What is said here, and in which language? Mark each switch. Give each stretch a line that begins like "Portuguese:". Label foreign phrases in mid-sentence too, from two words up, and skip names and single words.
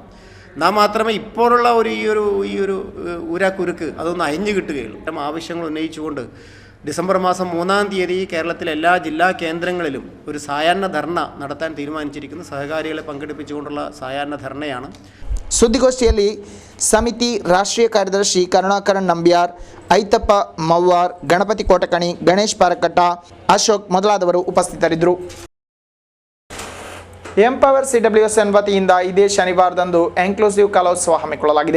Malayalam: എന്നാൽ മാത്രമേ ഇപ്പോഴുള്ള ഈ ഒരു ഊരാക്കുരുക്ക് അതൊന്ന് അയഞ്ഞു കിട്ടുകയുള്ളൂ. ആവശ്യങ്ങൾ ഉന്നയിച്ചുകൊണ്ട് ഡിസംബർ മാസം 3-ാം തീയതി കേരളത്തിലെ എല്ലാ ജില്ലാ കേന്ദ്രങ്ങളിലും ഒരു സായാഹ്ന ധർണ നടത്താൻ തീരുമാനിച്ചിരിക്കുന്നു. സഹകാരികളെ പങ്കെടുപ്പിച്ചുകൊണ്ടുള്ള സായാഹ്ന ധർണയാണ്.
Kannada: ಸುದ್ದಿಗೋಷ್ಠಿಯಲ್ಲಿ ಸಮಿತಿ ರಾಷ್ಟ್ರೀಯ ಕಾರ್ಯದರ್ಶಿ ಕರುಣಾಕರನ್ ನಂಬ್ಯಾರ್, ಐತಪ್ಪ ಮವ್ವಾರ್, ಗಣಪತಿ ಕೋಟಕಣಿ, ಗಣೇಶ್ ಪಾರಕಟ್ಟ, ಅಶೋಕ್ ಮೊದಲಾದವರು ಉಪಸ್ಥಿತರಿದ್ದರು. ಎಂಪವರ್ CWSN ವತಿಯಿಂದ ಇದೇ ಶನಿವಾರದಂದು ಇನ್ಕ್ಲೂಸಿವ್ ಕಲೋತ್ಸವ ಹಮ್ಮಿಕೊಳ್ಳಲಾಗಿದೆ.